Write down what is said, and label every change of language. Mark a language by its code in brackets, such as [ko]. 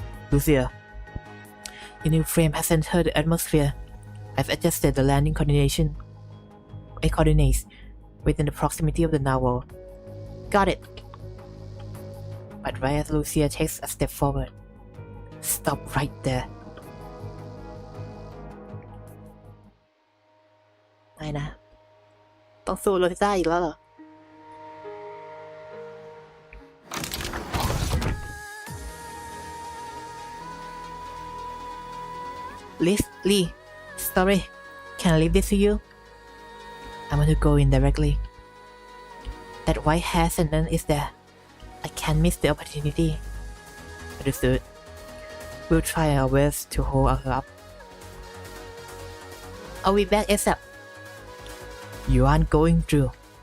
[en] Lucia, your new frame has entered the atmosphere. I've adjusted the landing coordinates within the proximity of the narwhal. Got it. But right as Lucia takes a step forward, stop right there. [th] ไม่นะต้องสู้โรซิต้าอีกแล้วเหรอ [en] Lee, sorry, can I leave this to you? I want to go in directly. That white hair sentence is there. I can't miss the opportunity. Understood. We'll try our best to hold her up. I'll be back ASAP. You aren't going through.